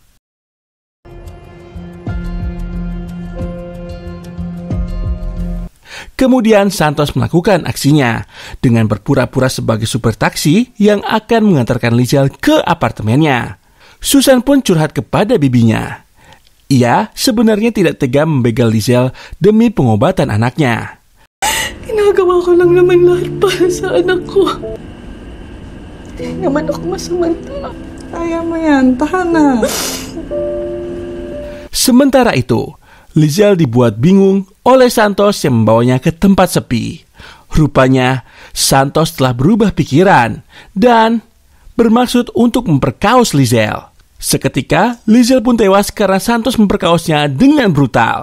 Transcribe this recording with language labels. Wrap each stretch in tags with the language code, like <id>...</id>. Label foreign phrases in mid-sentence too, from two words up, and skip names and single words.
<id>Kemudian Santos melakukan aksinya dengan berpura-pura sebagai supir taksi yang akan mengantarkan Lizel ke apartemennya. Susan pun curhat kepada bibinya. Ia sebenarnya tidak tega membegal Lizel demi pengobatan anaknya.</id> <tl>Ginagawa ko lang naman lahat para sa anak ko. Hindi naman ako masamang tao. Kaya mo yan, tahan na.</tl> <id>Sementara itu, Lizel dibuat bingung oleh Santos yang membawanya ke tempat sepi. Rupanya, Santos telah berubah pikiran dan bermaksud untuk memperkaos Lizel. Seketika, Lizel pun tewas karena Santos memperkaosnya dengan brutal.</id>